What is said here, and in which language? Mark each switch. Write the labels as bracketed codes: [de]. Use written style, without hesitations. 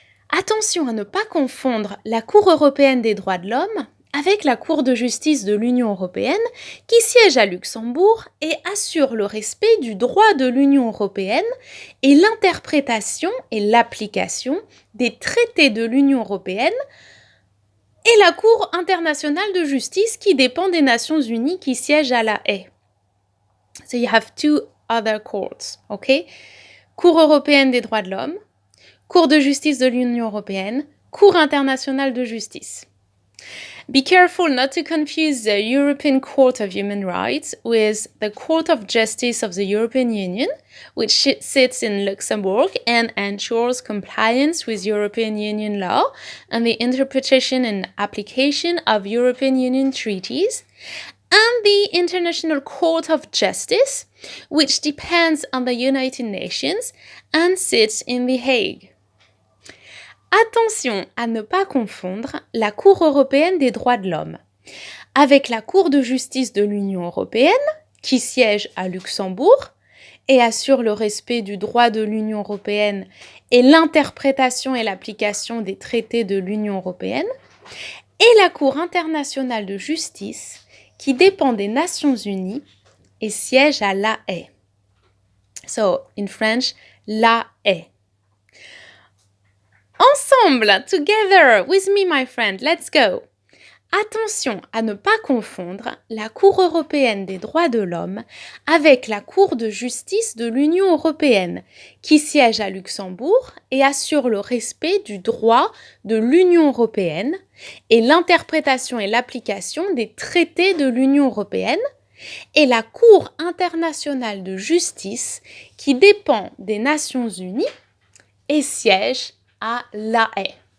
[fr] Attention à ne pas confondre la Cour européenne des droits de l'homme avec la Cour de justice de l'Union européenne qui siège à Luxembourg et assure le respect du droit de l'Union européenne et l'interprétation et l'application des traités de l'Union européenne, et la Cour internationale de justice qui dépend des Nations unies qui siège à La Haye. [en] So you have two other courts, okay? [fr] Cour européenne des droits de l'homme, Cour de justice de l'Union européenne, Cour internationale de justice. [en] Be careful not to confuse the European Court of Human Rights with the Court of Justice of the European Union, which sits in Luxembourg and ensures compliance with European Union law and the interpretation and application of European Union treaties, and the International Court of Justice, which depends on the United Nations and sits in The Hague. [fr] Attention à ne pas confondre la Cour européenne des droits de l'homme avec la Cour de justice de l'Union européenne, qui siège à Luxembourg et assure le respect du droit de l'Union européenne et l'interprétation et l'application des traités de l'Union européenne, et la Cour internationale de justice, qui dépend des Nations unies et siège à La Haye. [en] So, in French, La Haye. Ensemble, together, with me, my friend, let's go. [fr] Attention à ne pas confondre la Cour européenne des droits de l'homme avec la Cour de justice de l'Union européenne, qui siège à Luxembourg et assure le respect du droit de l'Union européenne et l'interprétation et l'application des traités de l'Union européenne, et la Cour internationale de justice, qui dépend des Nations unies et siège à La Haye.